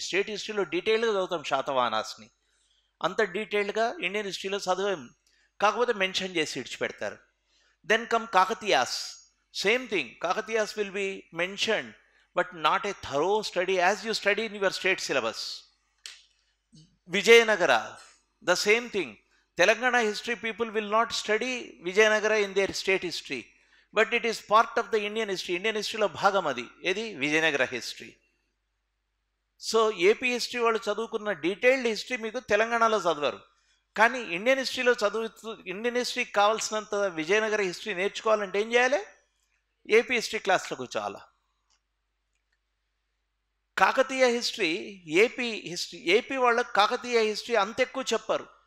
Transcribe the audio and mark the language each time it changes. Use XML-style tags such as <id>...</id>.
<te>State హిస్టరీలో డీటెయిల్గా చదువుతాం శాతవాహనాస్ని, అంత డీటెయిల్గా ఇండియన్ హిస్టరీలో చదివాం, కాకపోతే మెన్షన్ చేసి ఇడిచిపెడతారు.</te> <en>Then come Kakatiyas, same thing, Kakatiyas will be mentioned but not a thorough study as you study in your state syllabus. Vijayanagara, the same thing. Telangana history people will not study Vijayanagara in their state history, but it is part of the Indian history.</en> <te>Indian history lo bhagam adi. Edi Vijayanagara history. So AP history వాళ్ళు చదువుకున్న detailed history మీకు తెలంగాణలో చదివారు. కానీ Indian హిస్టరీలో Indian హిస్టరీకి కావాల్సినంత Vijayanagara history నేర్చుకోవాలంటే ఏం చేయాలి? ఏపీ హిస్టరీ క్లాస్లో కూర్చోవాలా. కాకతీయ హిస్టరీ ఏపీ వాళ్ళకి కాకతీయ హిస్టరీ అంత ఎక్కువ చెప్పారు.</te>